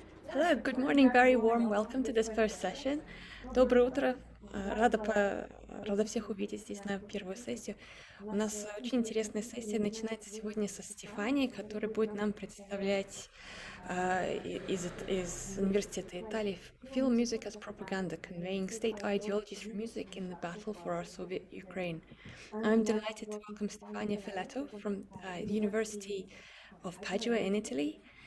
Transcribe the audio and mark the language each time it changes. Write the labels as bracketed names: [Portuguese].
[English] Hello, good morning, very warm welcome to this first session. [Russian] Доброе утро, рада всех увидеть здесь на первую сессию. У нас очень интересная сессия начинается сегодня со Стефанией, которая будет нам представлять из Университета Италии [English] Film Music as Propaganda, Conveying State Ideologies for Music in the Battle for our Soviet Ukraine. I'm delighted to welcome Stefania Feletto from the University of Padua in Italy.